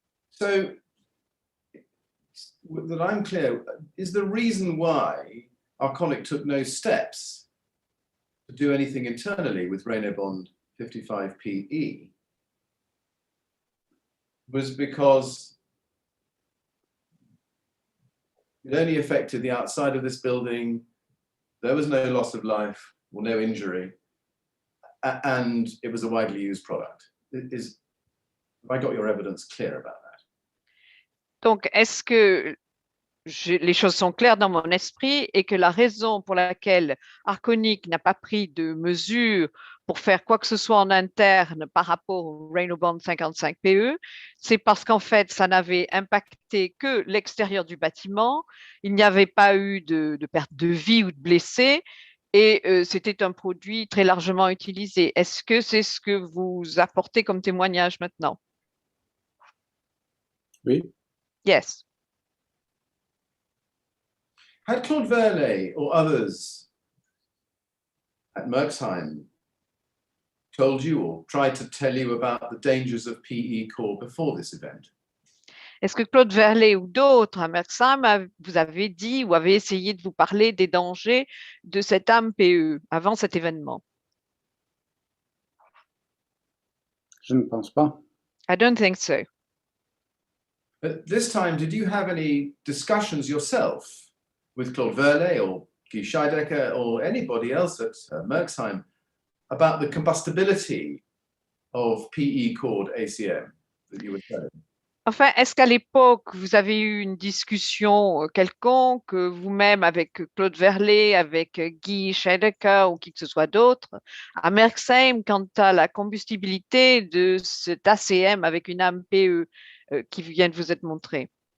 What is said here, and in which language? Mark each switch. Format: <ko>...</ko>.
<en>So that I'm clear, is the reason why Arconic took no steps to do anything internally with Raynaud Bond 55PE was because it only affected the outside of this building, there was no loss of life or no injury, and it was a widely used product. Have I got your evidence clear about that?</en> <fr>Donc, est-ce que les choses sont claires dans mon esprit et que la raison pour laquelle Arconic n'a pas pris de mesures pour faire quoi que ce soit en interne par rapport au Raynaud Bond 55PE, c'est parce qu'en fait, ça n'avait impacté que l'extérieur du bâtiment, il n'y avait pas eu de perte de vie ou de blessés, et c'était un produit très largement utilisé. Est-ce que c'est ce que vous apportez comme témoignage maintenant? Oui.</fr> <en>Yes. Had Claude Verlet or others at Merxheim told you or tried to tell you about the dangers of PE core before this event?</en> <fr>Est-ce que Claude Verlet ou d'autres à Merxheim vous avez dit ou avez essayé de vous parler des dangers de cette âme PE avant cet événement? Je ne pense pas.</fr> <en>I don't think so. But this time, did you have any discussions yourself with Claude Verlet or Guy Scheidecker or anybody else at Merxheim about the combustibility of PE cord ACM that you were telling?</en> <fr>Enfin, est-ce qu'à l'époque, vous avez eu une discussion quelconque, vous-même avec Claude Verlet, avec Guy Scheidecker ou qui que ce soit d'autre, à Merxheim, quant à la combustibilité de cet ACM avec une âme PE qui vient de vous être montrée?</fr>